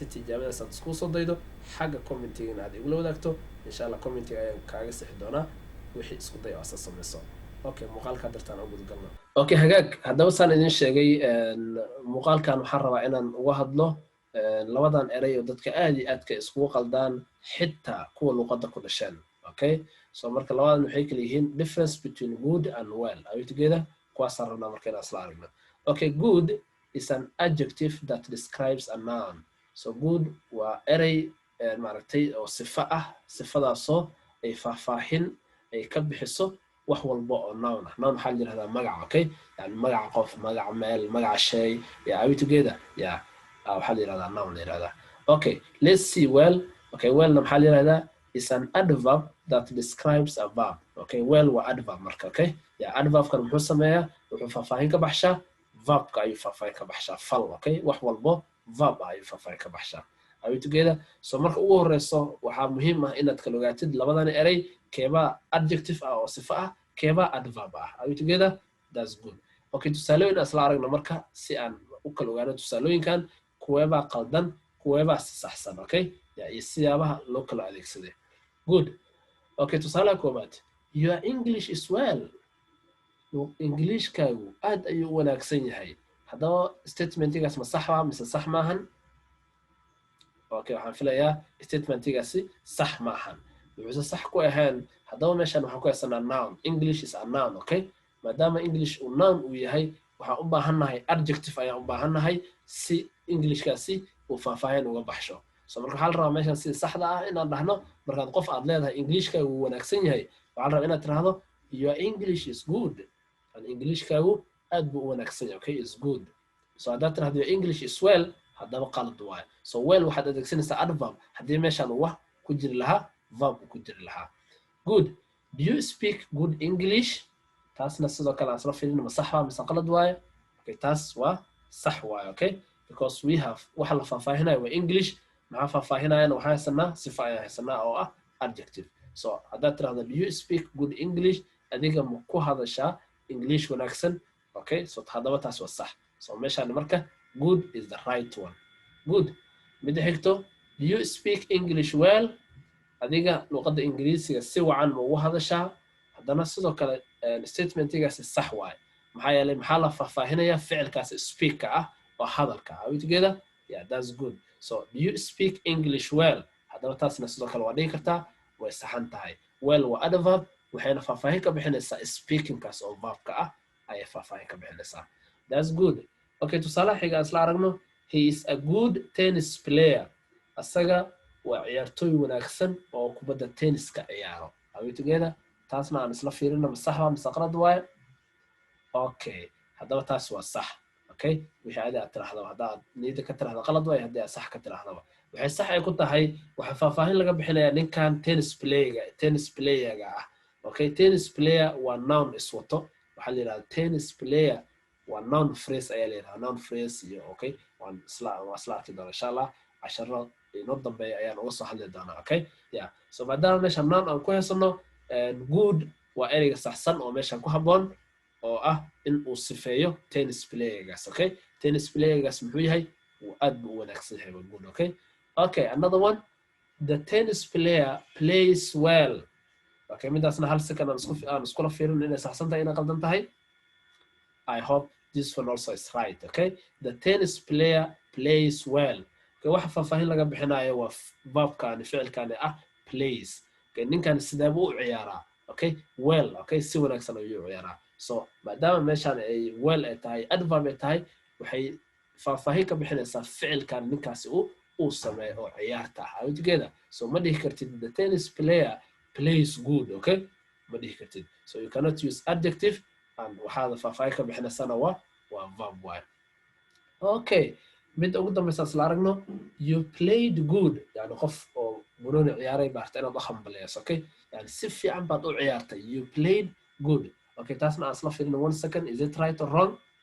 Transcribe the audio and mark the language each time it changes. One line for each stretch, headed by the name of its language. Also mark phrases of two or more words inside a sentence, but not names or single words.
Somali: tijaabadaas aad isku soo daydo xagga commenting aad igu wadaagto
Arabic: insha Allah
Somali: commenting ayaan kaaga sixi doonaa wixii isku day oo asaas samayso okay muuqaalka dartaan ugu galno okay hagaag haddaba saan idin sheegay muuqaalkan waxaan rabaa inaan uga hadlo labadan eray oo dadka aad iyo aadka iskugu qaldaan xitaa kuwa luqadda ku dhasheen okay so marka labadan waxay kala yihiin
English: difference between good and well are you together
Somali: kuwaas rabnaa marka inaan isla aragno
English: okay good is an adjective that describes a noun so good
Somali: waa eray maaragtay oo sifo ah sifadaasoo ay faahfaahin ay ka bixiso wax walba oo noun ah noun waxaa la yidhahdaa magac okay yani magaca qof magaca meel magaca shay
English: yeah are you together yeah
Somali: waxaa la yiraahdaa noun la yiraahdaa
English: okay let's see well okay well
Somali: maxaa la yiraahdaa
English: is an adverb that describes a verb okay well waa adverb marka okay yeah adverb
Somali: kan muxuu sameeyaa wuxuu faahfaahin ka baxshaa verb ka ayuu faahfaahin ka baxshaa fal okay wax walbo verb ayuu faahfaahin ka baxshaa
English: are you together so
Somali: marka ugu horeyso waxaa muhiim ah inaad kala ogaatid labadan eray keebaa adjective ah oo sifo ah keebaa adverb ah
English: are you together that's good okay
Somali: tusaalooyin asla aragna marka si aan u kala ogaano tusaalooyinkan kuweebaa qaldan kuweebaa saxsan okay iyo siyaabaha loo kala adeegsaday
English: good okay
Somali: tusaale koobaad
English: your English is well
Somali: Englishkaagu aad ayuu wanaagsan yahay haddaba statementigaas ma sax ah mise sax maahan okay waxaan filayaa statementigaasi sax maahan wuxuu sax ku ahaan haddaba meeshan waxaan ku haysanaa
English: noun English is a noun okay
Somali: maadaama English uu noun uu yahay waxaan u baahannahay adjective ayaan u baahannahay si Englishkaasi uu faahfaahin uga baxsho so marka waxaa la rabaa meeshan si saxda ah inaan dhahno markaad qof aad leedahay Englishkaagu uu wanaagsan yahay waxaa la rabaa inaad tiraahdo
English: your English is good and
Somali: Englishkaagu aad buu u wanaagsan yahay
English: okay is good so
Somali: haddaad tiraahdo
English: your English is well
Somali: haddaba qalad waaye so well waxaad adeegsanaysaa adverb haddii meeshan wax ku jiri lahaa verb ku jiri lahaa
English: good do you speak good English
Somali: taasna sidoo kale aan isla fiirino ma sax waa mise qalad waaye okay taas waa sax waaye
English: okay because we have
Somali: waxa la faahfaahinayo waa English maxaa faahfaahinayana waxaan haysanaa sifo ayaan haysanaa oo ah adjective so haddaad tiraahdo
English: do you speak good English
Somali: adiga ma ku hadashaa English wanaagsan
English: okay so
Somali: haddaba taas waa sax so meeshaan marka
English: good is the right one good
Somali: mid xigto
English: do you speak English well
Somali: adiga luqadda ingiriisiga si wacan ma ugu hadashaa haddana sidoo kale statementigaasi sax waaye maxaa yeelay maxaa la faahfaahinayaa ficilkaasi speak ah oo hadalka
English: are we together yeah that's good so do you speak English well
Somali: haddaba taasna sidoo kale waa dhigi kartaa way saxan tahay well waa adverb waxayna faahfaahin ka bixinaysaa speakingkaas oo verbka ah ayay faahfaahin ka bixinaysaa
English: that's good okay
Somali: tusaale xiga isla aragno
English: he is a good tennis player
Somali: asaga waa ciyaartooy wanaagsan oo kubadda tenniska ciyaaro
English: are we together
Somali: taasna aan isla fiirino ma sax waa mise qalad waaye okay haddaba taas waa sax okay wixii aad tiraahdo haddaad niyada ka tiraahdo qalad waaye haddii aad sax ka tiraahdo waxay sax ay ku tahay waxa faahfaahin laga bixinayaa ninkan
English: tennis player
Somali: ah okay
English: tennis player
Somali: waa noun iswato waxaa la yiraahdaa
English: tennis player
Somali: waa
English: noun phrase
Somali: ayaa leeyahay
English: noun phrase
Somali: iyo okay waan isla arki doonaa
Arabic: insha Allah
Somali: casharo inoo dambeeya ayaan uga soo hadli doonaa
English: okay yeah so
Somali: maadaama meesha noun aan ku haysano good waa ereyga saxsan oo meeshan ku habboon oo ah in uu sifeeyo tennis playergaas okay tennis playergaas muxuu yahay uu aad buu u wanaagsan yahay
English: good okay another one the tennis player plays well okay
Somali: midaasna hal second aan iskula fiirin inay saxsan tahay inay qaldan tahay
English: I hope this one also is right okay the tennis player plays well okay
Somali: waxa faahfaahin laga bixinayo waa verbkan ficilkan ah plays okay ninkan sidee buu u ciyaaraa
English: okay well okay
Somali: si wanaagsan ayuu u ciyaaraa so maadaama meeshan ay well ay tahay adverb ay tahay waxay faahfaahin ka bixinaysaa ficilkan ninkaasi uu sameeyo oo ciyaarta ah together so ma dhihi kartid
English: the tennis player plays good okay
Somali: ma dhihi kartid
English: so you cannot use adjective and
Somali: waxaad faahfaahin ka bixinaysana waa verb way okay mid ugu dambaysa isla aragno
English: you played good
Somali: yani qof oo bunooni ciyaaray baarta inaad u hambaleyso okay yani si fiican baad u ciyaartay
English: you played good okay
Somali: taasna aan isla fiirino
English: 1 second is it right or wrong